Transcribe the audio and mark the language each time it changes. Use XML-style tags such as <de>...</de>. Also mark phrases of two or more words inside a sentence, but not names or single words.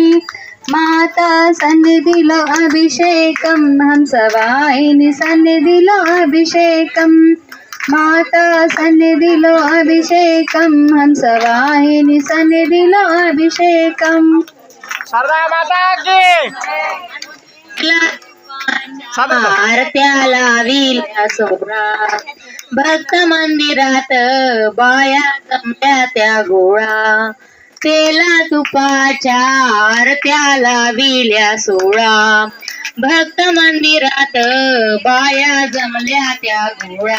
<te>మాతా సన్నిధిలో అభిషేకం హంసవాహిని సన్నిధిలో అభిషేకం. మాతా సన్నిధిలో అభిషేకం హంసవాహిని సన్నిధిలో అభిషేకం. శారదా మాతాకి</te> <mr>आरत्याला विला सोहळा भक्त मंदिरात बाया जमल्या त्या गोळा. तेला तुपाच्या आरत्याला विल्या सोळा भक्त मंदिरात बाया जमल्या त्या गोळा.</mr>